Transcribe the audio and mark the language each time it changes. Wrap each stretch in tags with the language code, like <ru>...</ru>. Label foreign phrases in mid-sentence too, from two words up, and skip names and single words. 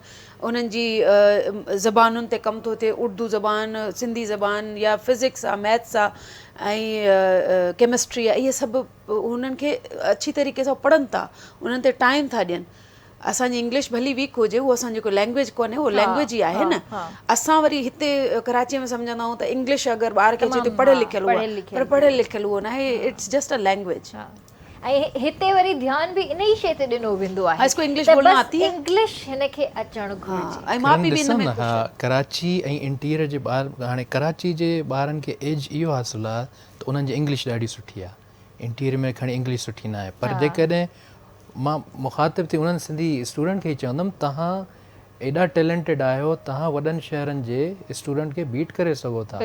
<sd>उन्हनि जी ज़बानुनि ते कमु थो थिए, उर्दू ज़बान, सिंधी ज़बान, या फिज़िक्स आहे, मैथ्स आहे, ऐं केमिस्ट्री आहे, इहे सभु उन्हनि खे अच्छी तरीक़े सां पढ़नि था, उन्हनि ते टाइम था ॾियनि। असांजी इंग्लिश भली वीक हुजे, उहो असांजी जेको लैंग्वेज कोन्हे उहो लैंग्वेज ई आहे न। असां वरी हिते कराचीअ में सम्झंदा आहियूं त इंग्लिश अगरि ॿार खे अचे त पढ़ियल लिखियल हुआ, पर पढ़ियल लिखियल उहो न आहे,</sd> <en>It's just a language.</en> <sd>ऐं हिते वरी ध्यानु बि इन ई शइ ते ॾिनो वेंदो आहे,</sd> <ur>اس کو انگلش بولنا آتی ہے,</ur> <sd>इंग्लिश हिनखे अचणु घुरिजे। ऐं मां बि इन में कराची ऐं इंटीरियर जे ॿार, हाणे कराची जे ॿारनि खे एज इहो हासिलु आहे त उन्हनि जी इंग्लिश ॾाढी सुठी आहे, इंटीरियर में खणी इंग्लिश सुठी न आहे। पर जेकॾहिं मां मुखातिब थी उन्हनि सिंधी स्टूडेंट खे ई चवंदुमि, तव्हां एॾा टैलेंटेड आहियो, तव्हां वॾनि शहरनि जे स्टूडेंट खे बीट करे सघो था।</sd>